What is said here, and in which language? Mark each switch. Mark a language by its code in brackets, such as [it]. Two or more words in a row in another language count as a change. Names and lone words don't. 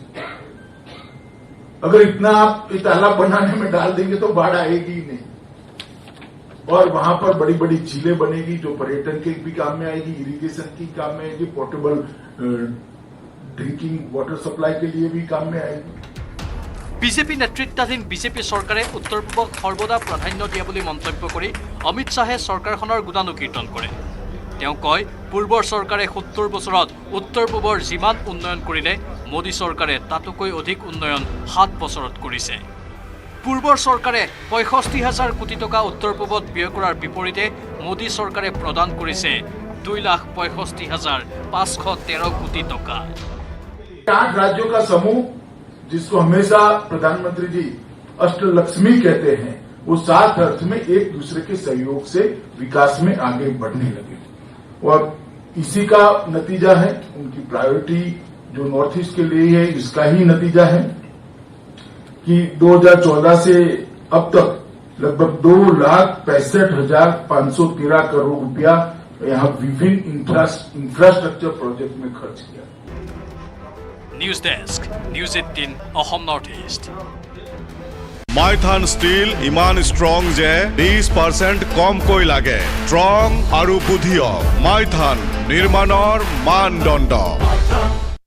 [hi] अगर इतना आप तालाब बनाने में डाल देंगे तो बाढ़ आएगी ही नहीं। और वहां पर बड़ी बड़ी झीलें बनेगी जो पर्यटन के भी काम में आएगी, इरिगेशन की काम में आएगी, [en] portable drinking water supply [hi] के लिए भी काम में आएगी। [as] বিজেপি নেতৃত্বাধীন বিজেপি চৰকাৰে উত্তৰ পূবক সৰ্বদা প্ৰাধান্য দিয়া বুলি মন্তব্য কৰি অমিত শ্বাহে চৰকাৰখনৰ গুণানুকীৰ্তন কৰে। তেওঁ কয়, পূৰ্বৰ চৰকাৰে ৭০ বছৰত উত্তৰ পূবৰ যিমান উন্নয়ন কৰিলে মোদী চৰকাৰে তাতোকৈ অধিক উন্নয়ন ৭ বছৰত কৰিছে। পূৰ্বৰ চৰকাৰে ৬৫,০০০ কোটি টকা উত্তৰ পূবত ব্যয় কৰাৰ বিপৰীতে মোদী চৰকাৰে প্ৰদান কৰিছে 2,65,513 কোটি টকা। [hi] 8 राज्यों का समूह जिसको हमेशा प्रधानमंत्री जी अष्टलक्ष्मी कहते हैं, वो 7 अर्थ में एक दूसरे के सहयोग से विकास में आगे बढ़ने लगे। और इसी का नतीजा है, उनकी प्रायोरिटी जो नॉर्थ ईस्ट के लिए है इसका ही नतीजा है कि 2014 से अब तक लगभग 2,65,513 करोड़ रुपया यहाँ विभिन्न [en] infrastructure project [hi] में खर्च किया। [as] নিউজ ডেস্ক, নিউজ 18 অসম নৰ্থ ইষ্ট। মাইথান ষ্টীল ইমান ষ্ট্ৰং যে 20% কমকৈ লাগে। ষ্ট্ৰং আৰু বুধিয়ক মাইথান নিৰ্মাণৰ মানদণ্ড।